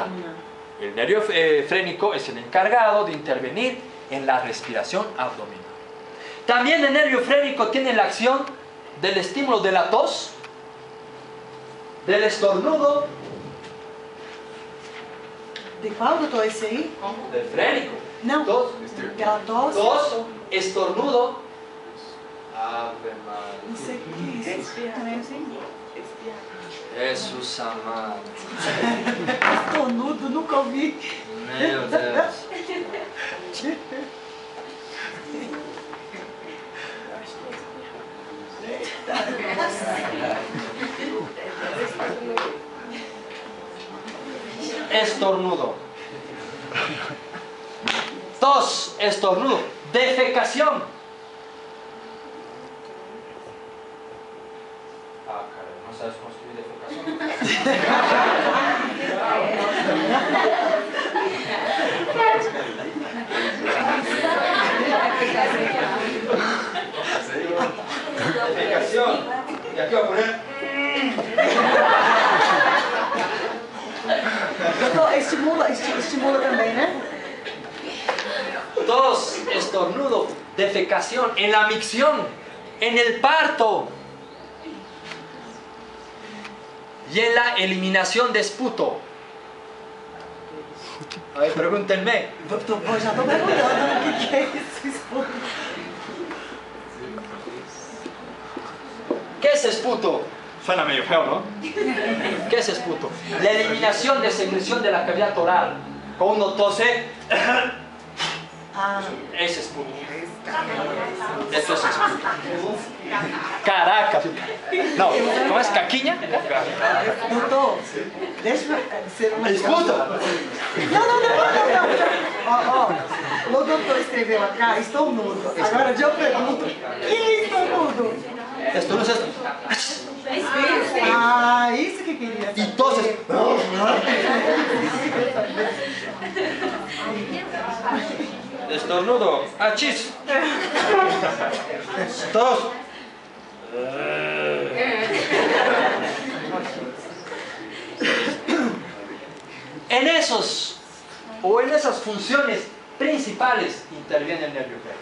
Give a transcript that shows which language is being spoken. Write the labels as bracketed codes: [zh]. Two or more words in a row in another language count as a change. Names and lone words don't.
[es] El nervio frénico es el encargado de intervenir en la respiración abdominal. También el nervio frénico tiene la acción del estímulo de la tos, del estornudo. [pt] De qual, doutor, esse aí? [es] Del frénico. [pt] Não. [es] Tos, [pt] Aquela tosse? [es] tos, estornudo. Ave Maria. [pt] Não sei o que é isso. Também não sei. Jesus amado. Estornudo, nunca ouvi. Meu Deus. [es] Estornudo. Tos, estornudo. Defecación. Ah, caray, no sabes construir defecación. Defecación. Y aquí voy a poner. [pt] Doutor, estimula também, né? [es] Tos, estornudo, defecación, en la micción, en el parto y en la eliminación de esputo. A ver, pregúntenme. [pt] Doutor, já estou perguntando o que é isso, [es] esputo. ¿Qué es esputo? Suena medio feo, ¿no? ¿Qué es esputo? La eliminación de secreción de la cavidad oral. Cuando uno tose, es esputo. Eso es esputo. Caraca. No, ¿cómo es? [pt] ¿Caquiña? Doutor, deixa ser uma... [es] Esputo. [pt] Não. O doutor escreveu cá, estou nudo. Agora eu pergunto, que estou nudo? [es] Estornudo es... [pt] Ah, isso que queria. [es] Y toses. Estornudo. Achis. Tos. En esas funciones principales interviene el nervio frénico.